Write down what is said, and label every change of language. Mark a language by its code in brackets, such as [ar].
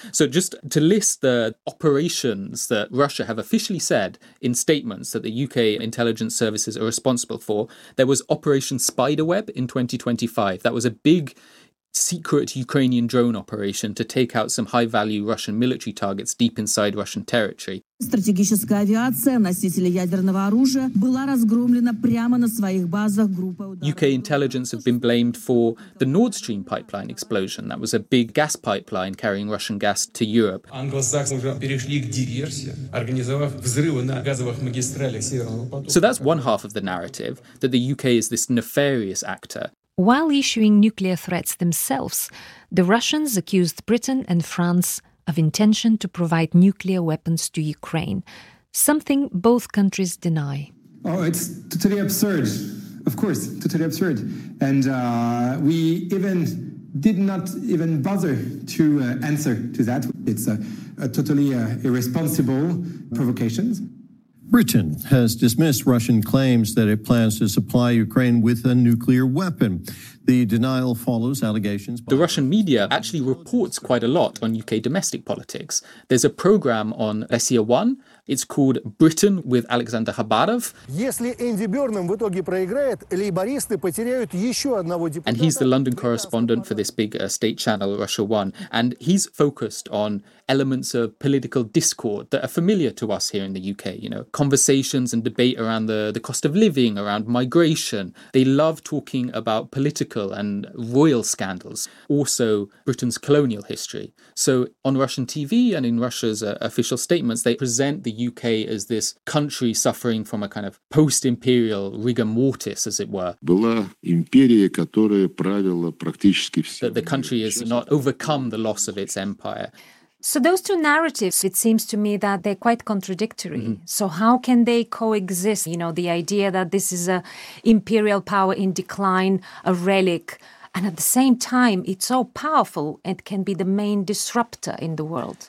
[en] So just to list the operations that Russia have officially said in statements that the UK intelligence services are responsible for, there was Operation Spiderweb in 2025. That was a big secret Ukrainian drone operation to take out some high-value Russian military targets deep inside Russian territory. [ru] Стратегическая авиация, носители ядерного оружия, была разгромлена прямо на своих базах группа ударов. [en] UK intelligence have been blamed for the Nord Stream pipeline explosion. That was a big gas pipeline carrying Russian gas to Europe. [ru] Англосаксы уже перешли к диверсии, организовав взрывы на газовых магистралях Северного потока. [en] So that's one half of the narrative, that the UK is this nefarious actor. While issuing nuclear threats themselves, the Russians accused Britain and France of intention to provide nuclear weapons to Ukraine, something both countries deny. Oh, it's totally absurd. Of course, totally absurd. And we even did not even bother to answer to that. It's a totally irresponsible provocation. Britain has dismissed Russian claims that it plans to supply Ukraine with a nuclear weapon. The denial follows allegations by the Russian media actually reports quite a lot on UK domestic politics. There's a program on Russia One. It's called Britain with Alexander Khabarov. [ru] Если Энди Бёрнам в итоге проиграет, лейбористы потеряют еще одного депутата. [en] And he's the London correspondent for this big state channel, Russia One. And he's focused on elements of political discord that are familiar to us here in the UK. You know, conversations and debate around the cost of living, around migration. They love talking about political and royal scandals. Also, Britain's colonial history. So on Russian TV and in Russia's official statements, they present the UK as this country suffering from a kind of post-imperial rigor mortis, as it were. [ru] Была империя, которая правила практически всем. [en] That the country has not overcome the loss of its empire. So those two narratives, it seems to me that they're quite contradictory. Mm-hmm. So how can they coexist? You know, the idea that this is a imperial power in decline, a relic, and at the same time, it's so powerful and can be the main disruptor in the world.